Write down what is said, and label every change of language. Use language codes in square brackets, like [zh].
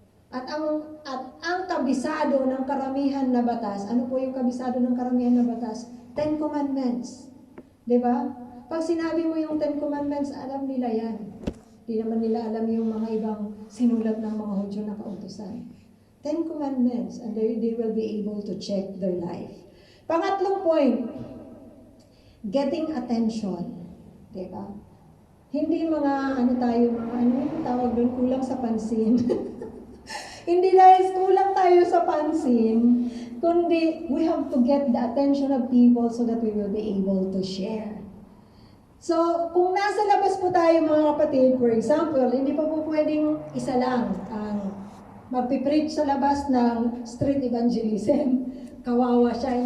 [tl] At ang kabisado ng karamihan na batas, ano po yung kabisado ng karamihan na batas? 10 Commandments. Di ba? Pag sinabi mo yung 10 Commandments, alam nila yan. Di naman nila alam yung mga ibang sinulat ng mga Hudyo na kautusan. [en] 10 Commandments, and they will be able to check their life. [tl] Pangatlong point, [en] getting attention. [tl] Di ba? Hindi mga ano yung tawag doon, kulang sa pansin. Hindi dahil kulang tayo sa pansin, kundi [en] we have to get the attention of people so that we will be able to share. [tl] So, kung nasa labas po tayo mga kapatid, [en] for example, [tl] hindi pa po pwedeng isa lang ang magpipreach sa labas ng street evangelism. Kawawa siya.